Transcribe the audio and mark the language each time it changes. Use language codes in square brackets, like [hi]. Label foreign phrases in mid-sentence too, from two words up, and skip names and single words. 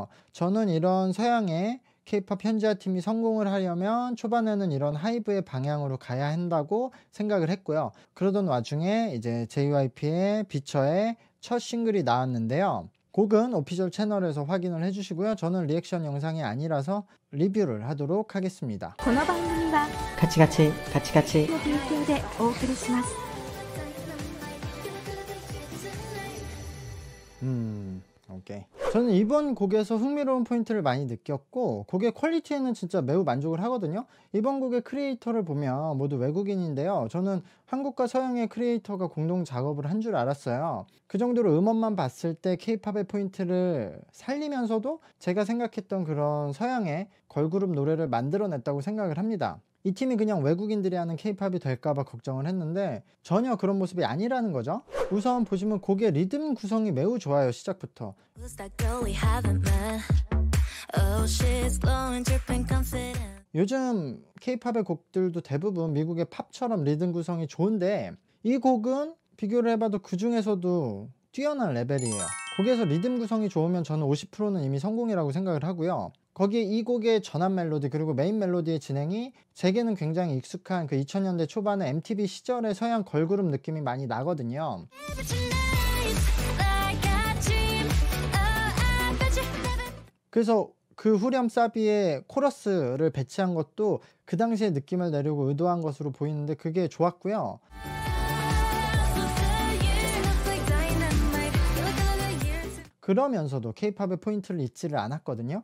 [ko] 저는 이런 서양의 K-팝 현지화 팀이 성공을 하려면 초반에는 이런 하이브의 방향으로 가야 한다고 생각을 했고요. 그러던 와중에 이제 JYP의 비처의 첫 싱글이 나왔는데요. 곡은 오피셜 채널에서 확인을 해주시고요. 저는 리액션 영상이 아니라서 리뷰를 하도록 하겠습니다. [ja] この番組はカチカチカチカチの提供でお送りします。 [ko] 오케이. 저는 이번 곡에서 흥미로운 포인트를 많이 느꼈고 곡의 퀄리티에는 진짜 매우 만족을 하거든요. 이번 곡의 크리에이터를 보면 모두 외국인인데요. 저는 한국과 서양의 크리에이터가 공동 작업을 한 줄 알았어요. 그 정도로 음원만 봤을 때 K-팝의 포인트를 살리면서도 제가 생각했던 그런 서양의 걸그룹 노래를 만들어냈다고 생각을 합니다. 이 팀이 그냥 외국인들이 하는 K-팝이 될까봐 걱정을 했는데 전혀 그런 모습이 아니라는 거죠. 우선 보시면 곡의 리듬 구성이 매우 좋아요. 시작부터 [en] Who's that girl we haven't met? Oh, she's glowing, dripping confident. [ko] 요즘 K-팝의 곡들도 대부분 미국의 팝처럼 리듬 구성이 좋은데 이 곡은 비교를 해봐도 그 중에서도 뛰어난 레벨이에요. 곡에서 리듬 구성이 좋으면 저는 50%는 이미 성공이라고 생각을 하고요. 거기에 이 곡의 전환 멜로디 그리고 메인 멜로디의 진행이 제게는 굉장히 익숙한 그 2000년대 초반의 MTV 시절의 서양 걸그룹 느낌이 많이 나거든요. [en] Never tonight, like a dream. Oh, I bet you never. [ko] 그래서 그 후렴 사비에 코러스를 배치한 것도 그 당시의 느낌을 내려고 의도한 것으로 보이는데 그게 좋았고요. 그러면서도 K-팝의 포인트를 잊지를 않았거든요.